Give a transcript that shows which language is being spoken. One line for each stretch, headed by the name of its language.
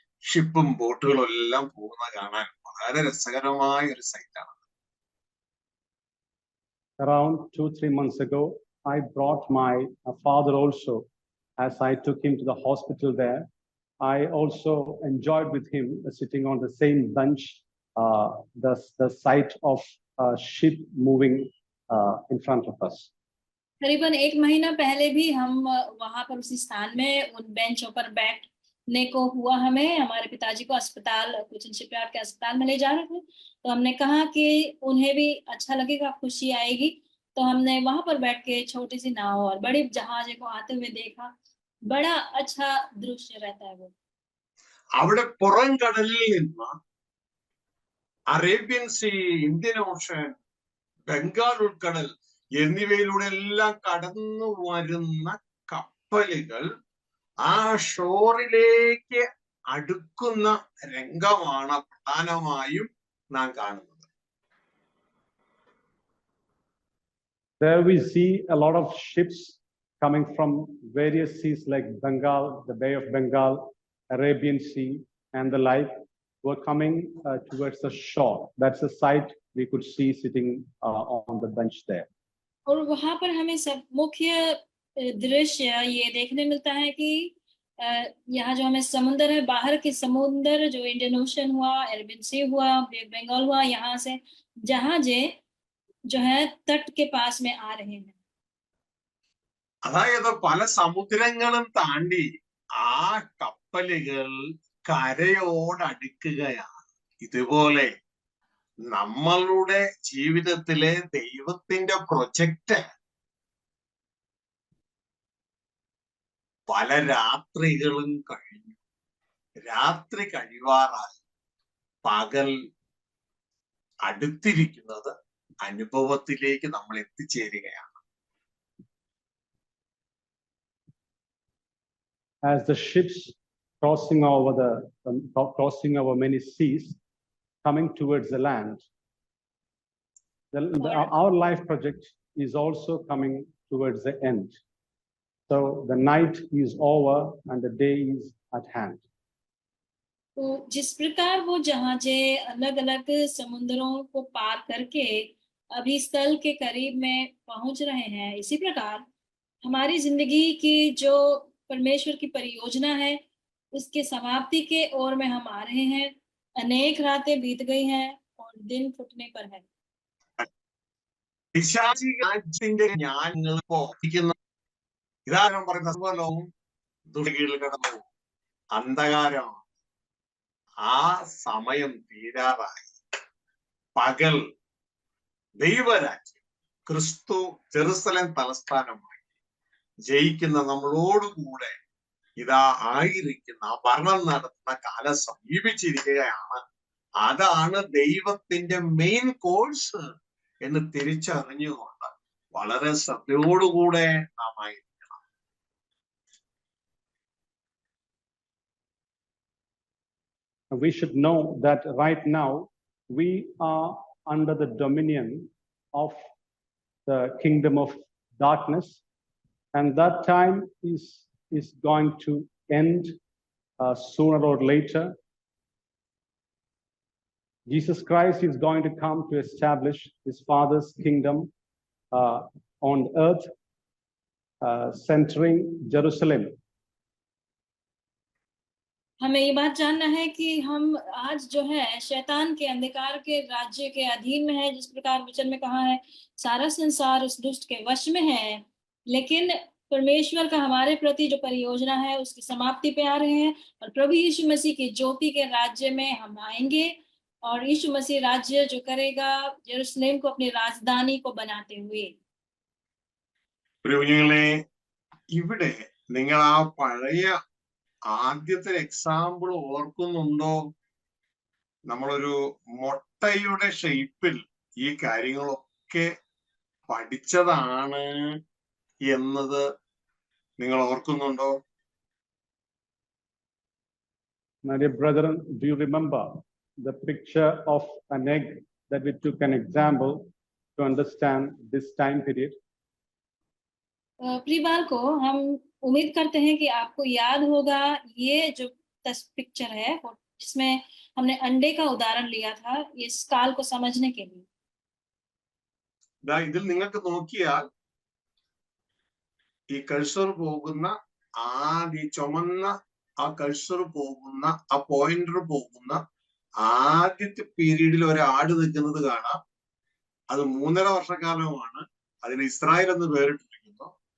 Malayalam: ഷിപ്പും ബോട്ടുകളും എല്ലാം പോകുന്ന കാണാൻ വളരെ രസകരമായ ഒരു സൈറ്റാണ്.
English: Around 2-3 months ago, I brought my father also. As I took him to the hospital there, I also enjoyed with him sitting on the same bench, the sight of a ship moving in front of us.
Hindi: करीबन 1 महीना पहले भी हम वहां पर उसी स्थान में उन बेंचों पर बैठने को हुआ. हमारे पिताजी को अस्पताल, कोचिन शिपयार्ड के अस्पताल में ले जा रहे थे. तो हमने कहा कि उन्हें भी अच्छा लगेगा, खुशी आएगी. तो हमने वहां पर बैठ के छोटी सी नाव और बड़ी जहाज को आते हुए देखा. बड़ा अच्छा दृश्य रहता है वो.
Malayalam: അവിടെ പുറം കടലിൽ നിന്ന് Arabian sea, Indian Ocean, Bengal ഉൾക്കടൽ എന്നിവയിലൂടെ എല്ലാം കടന്നു വരുന്ന കപ്പലുകൾ ആ ഷോറിലേക്ക് അടുക്കുന്ന രംഗമാണ് പ്രധാനമായും നാം കാണുന്നത്.
English: There we see a lot of ships coming from various seas like Bengal, the Bay of Bengal, Arabian Sea, and the like, were coming towards the shore. That's a sight we could see sitting on the bench there.
Hindi: और वहां पर हमें सब मुख्य दृश्य ये देखने मिलता है कि यहाँ जो हमें समुंदर है, बाहर के समुंदर जो इंडियन ओशन हुआ, अरेबियन सी हुआ, बे बंगाल हुआ, यहाँ से जहाजे जो है तट के पास में आ रहे हैं.
Malayalam: അതായത് പല സമുദ്രങ്ങളും താണ്ടി ആ കപ്പലുകൾ കരയോടടുക്കുകയാണ്. ഇതുപോലെ നമ്മളുടെ ജീവിതത്തിലെ ദൈവത്തിന്റെ പ്രൊജക്റ്റ് പല രാത്രികളും കഴിഞ്ഞു. രാത്രി കഴിവാറായി, പകൽ അടുത്തിരിക്കുന്നത് അനുഭവത്തിലേക്ക് നമ്മൾ എത്തിച്ചേരുകയാണ്.
English: As the ships crossing over many seas, coming towards the land, our life project is also coming towards the end. So the night is over and the day is at hand.
Hindi: तो जिस प्रकार वो जहाजे अलग अलग समुद्रों को पार करके अभी स्थल के करीब में पहुंच रहे हैं, इसी प्रकार हमारी जिंदगी की जो परमेश्वर की परियोजना है उसके समाप्ति के ओर में हम आ रहे हैं. अनेक रातें बीत गई हैं और दिन फुटने पर है.
Malayalam: പിശാചിന്റെ ജ്ഞാനങ്ങൾ പോയിരിക്കുന്ന ഇതാരം പറയുന്ന സർവ്വലോകവും ദുഷ്ടകീഴിൽ കിടന്നു അന്ധകാരമാണ്. ആ സമയം തീരാറായി. പകൽ ദൈവരാജ്യം, ക്രിസ്തു ജെറുസലേം തലസ്ഥാനമായി ജയിക്കുന്ന നമ്മളോടുകൂടെ ഇതാ ആയിരിക്കുന്ന ഭരണം നടത്തുന്ന കാലം സമീപിച്ചിരിക്കുകയാണ്. അതാണ് ദൈവത്തിന്റെ മെയിൻ കോഴ്സ് എന്ന് തിരിച്ചറിഞ്ഞുകൊണ്ട് വളരെ ശ്രദ്ധയോടുകൂടെ നാം ആയിരിക്കണം.
English: We should know that right now we are under the dominion of the kingdom of darkness, and that time is going to end sooner or later. Jesus Christ is going to come to establish his Father's kingdom on earth, centering Jerusalem.
Hindi: हमें ये बात जानना है कि हम आज जो है शैतान के अंधकार के राज्य के अधीन में है. जिस प्रकार वचन में कहा है, सारा संसार उस दुष्ट के वश में है, लेकिन परमेश्वर का हमारे प्रति जो परियोजना है उसकी समाप्ति पे आ रहे हैं और प्रभु यीशु मसीह की ज्योति के राज्य में हम आएंगे और यीशु मसीह राज्य जो करेगा यरूशलेम को अपनी राजधानी को बनाते हुए.
Malayalam: കുഞ്ഞുങ്ങളെ, ഇവിടെ നിങ്ങൾ ആ പഴയ ആദ്യത്തെ എക്സാമ്പിൾ ഓർക്കുന്നുണ്ടോ? നമ്മളൊരു മുട്ടയുടെ ഷേപ്പിൽ ഈ കാര്യങ്ങളൊക്കെ പഠിച്ചതാണ് എന്നത് നിങ്ങൾ ഓർക്കുന്നുണ്ടോ?
English: My dear brethren, do you remember the picture of an egg that we took an example to understand this time period?
Hindi: प्रिय बालको, हम उम्मीद करते हैं कि आपको याद होगा ये जो पिक्चर है जिसमें हमने अंडे का उदाहरण लिया था इस काल को समझने के लिए.
Malayalam: ഇതിൽ നിങ്ങൾക്ക് നോക്കിയാൽ ഈ കഴ്സർ പോകുന്ന ഈ ചുമന്ന ആ കഴ്സർ പോകുന്ന ആ പോയിന്റർ പോകുന്ന ആദ്യത്തെ പീരീഡിൽ ഒരാട് നിൽക്കുന്നത് കാണാം. അത് 3.5 വർഷക്കാലമാണ്. അതിന് ഇസ്രായേൽ എന്ന് പേരിട്ടിരിക്കുന്നു.